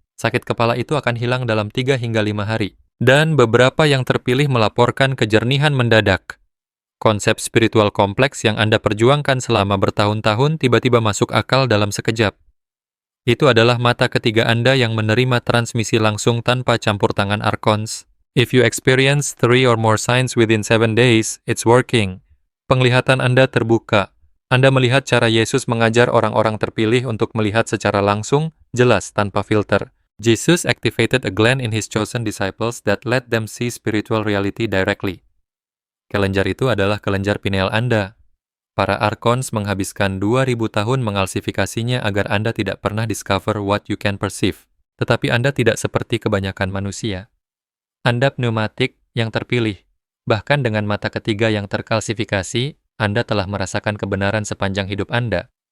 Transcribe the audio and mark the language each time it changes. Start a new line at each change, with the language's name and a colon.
Indonesian: Sakit kepala itu akan hilang dalam 3 hingga 5 hari. Dan beberapa yang terpilih melaporkan kejernihan mendadak. Konsep spiritual kompleks yang Anda perjuangkan selama bertahun-tahun tiba-tiba masuk akal dalam sekejap. Itu adalah mata ketiga Anda yang menerima transmisi langsung tanpa campur tangan arkons.
English: If you experience 3 or more signs within 7 days, it's working.
Indonesian: Penglihatan Anda terbuka. Anda melihat cara Yesus mengajar orang-orang terpilih untuk melihat secara langsung, jelas, tanpa filter.
English: Jesus activated a gland in his chosen disciples that let them see spiritual reality directly.
Indonesian: Kelenjar itu adalah kelenjar pineal Anda. Para arkons menghabiskan 2000 tahun mengalsifikasinya agar Anda tidak pernah
English: discover what you can perceive.
Indonesian: Tetapi Anda tidak seperti kebanyakan manusia. Anda pneumatik yang terpilih. Bahkan dengan mata ketiga yang terkalsifikasi, Anda telah merasakan kebenaran sepanjang hidup Anda.